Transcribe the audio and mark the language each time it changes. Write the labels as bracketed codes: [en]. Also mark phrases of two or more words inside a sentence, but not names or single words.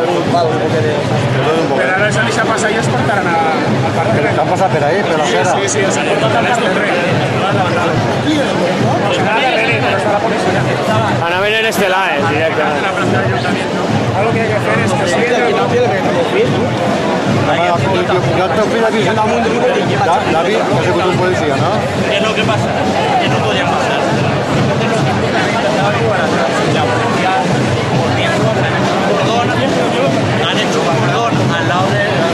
[ca] Però ara s'han deixat passar i es portaran al parc. S'han passat per ahí, per la fera? Sí, sí, s'han portat al parc del rei. Serà darrere, però està la policia. [es] Van a venir este lado, directamente. La planta de ayuntamiento. Algo que hay que hacer es que si [ca] Ja el teu fill ha vist David, ha sigut un policia, no? [es] ¿Qué es lo que pasa? Que no podían pasar. La policía, volviendo, han hecho un cordón al lado de